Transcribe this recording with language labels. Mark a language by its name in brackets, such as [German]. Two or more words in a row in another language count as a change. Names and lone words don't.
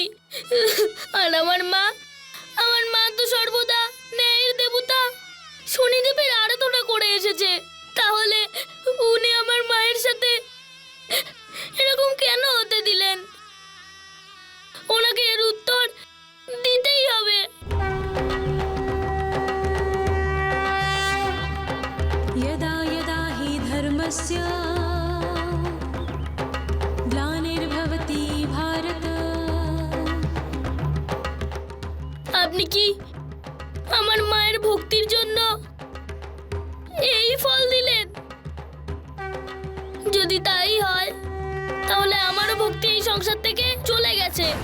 [Bangla] আর আমার মা তো সর্বদা ন্যায়ের দেবতা, শনিদেবের আরাধনা করে এসেছে। তাহলে উনি আমার মায়ের সাথে এরকম কেন হতে দিলেন? ওনাকে এর উত্তর দিতেই হবে। [Sanskrit] यदा यदा हि धर्मस्य ग्लानिर्भवति भारत। [Bangla] আপনি কি আমার মায়ের ভক্তির জন্য এই ফল দিলেন? যদি তাই হয় তাহলে আমারও ভক্তি এই সংসার থেকে চলে গেছে।